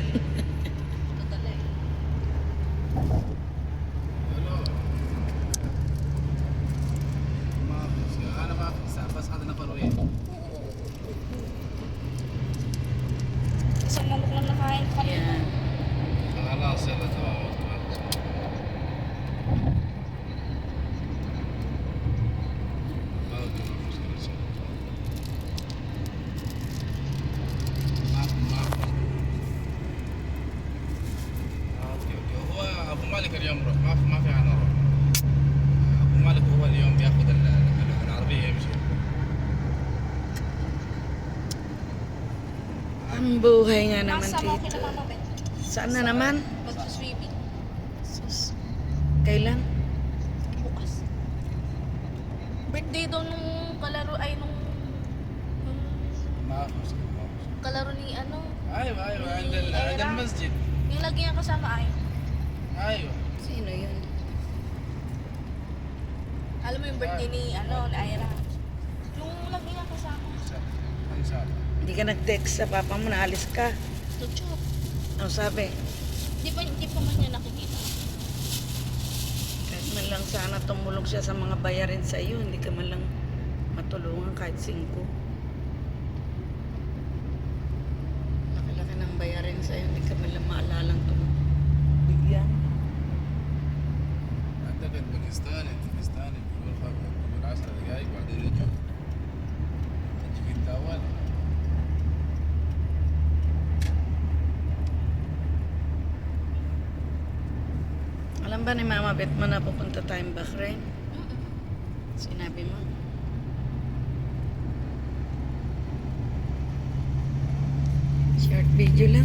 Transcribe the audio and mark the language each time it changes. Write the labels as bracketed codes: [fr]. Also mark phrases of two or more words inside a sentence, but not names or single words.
[tl] Padala eh. Hello. Mafis. Ano mafis? Pas ada na paruin. Isang manok lang nakain ko kanina. Yan. [ar] خلاص يلا تمام. هو ابو مالك اليوم روح ما في انا روح. ابو مالك هو اليوم بياخذ العربيه يمشي. [tl] Ang buhay nga naman, Nasa mo tito. kina Mama Bet. Saan na naman? Mag-swimming. Sus. Kailan? Bukas. Birthday daw nung kalaro ay nung [ar] ما في مشكله. [tl] kalaro ni ano. [ar] ايوه عند عند المسجد. [tl] Yung lagi niya kasama ay. [ar] ايوه. [tl] Sino yun? Alam mo yung birthday ni ano, ni Ira. Yung lagi niya kasama. [ar] ان شاء الله. [tl] Hindi ka nag-text sa papa mo na alis ka. Tuchop. Ano sabi? Di pa man niya nakikita. Kahit man lang sana tumulong siya sa mga bayarin sa iyo. Hindi ka man lang matulungan kahit 5. Laki-laki ng bayarin sa iyo. Hindi ka man lang maalalang bigyan. [ar] اعتقد باكستاني بيقول 10 دقائق بعدين يجوا تجي في التاول. [tl] Alam ba ni Mama Bet mo na pupunta tayong Bahrain? Sinabi mo? [en] Short video [tl] lang po.